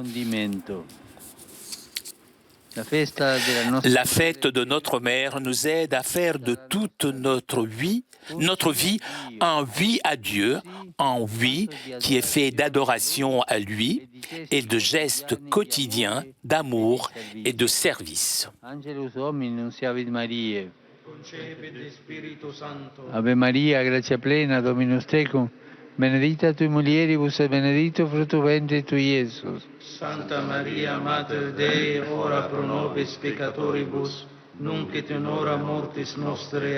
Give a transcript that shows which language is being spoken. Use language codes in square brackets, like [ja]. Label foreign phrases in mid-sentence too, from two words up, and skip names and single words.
[fr] La fête de notre Mère nous aide à faire de toute notre vie un oui à Dieu, un oui qui est fait d'adoration à lui et de gestes quotidiens d'amour et de service. [la] Ave Maria, gratia plena, Dominus tecum, benedicta tui mulieribus et benedictus fructus ventris tui, Iesus. Santa Maria, Mater Dei, ora pro nobis peccatoribus, nunc et in hora mortis nostre.